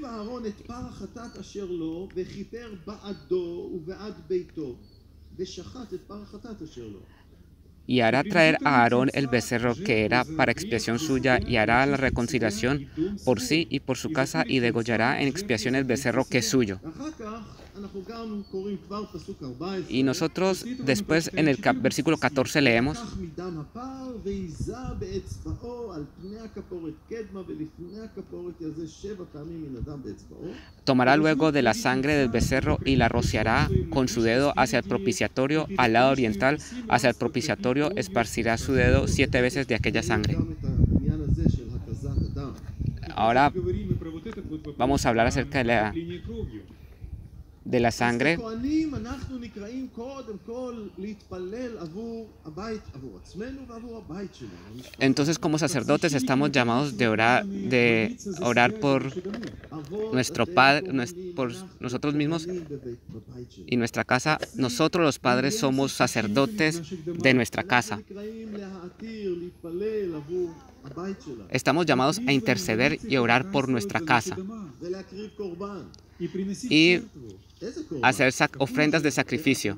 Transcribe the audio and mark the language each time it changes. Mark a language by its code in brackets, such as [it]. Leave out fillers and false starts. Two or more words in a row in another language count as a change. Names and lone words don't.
[es] Y hará traer a Aarón el becerro que era para expiación suya, y hará la reconciliación por sí y por su casa, y degollará en expiación el becerro que es suyo. [he] אנחנו גם קוראים כבר פסוק 14. [es] Y nosotros después en el versículo 14 leemos: [he] לקח מדם הפר והיזה באצבעו על פני הכפורת קדמה ולפני הכפורת יזה 7 פעמים מן הדם באצבעו. [es] tomará luego de la sangre del becerro y la rociará con su dedo hacia el propiciatorio al lado oriental, hacia el propiciatorio esparcirá su dedo 7 veces de aquella sangre. [he] גם את העניין הזה של התזת הדם. [es] Ahora [ru] Говорим мы про вот этот вот вопрос, [es] vamos a hablar acerca [ru] окропление кровью. [es] de la [he] אז [es] sangre. [he] ככהנים אנחנו נקראים קודם כל להתפלל עבור הבית, עבור עצמנו ועבור הבית שלנו. [es] Entonces, como sacerdotes estamos llamados de orar por nuestro Padre, por nosotros mismos y nuestra casa. Nosotros los padres somos sacerdotes de nuestra casa. Estamos llamados a interceder y orar por nuestra casa y hacer ofrendas de sacrificio.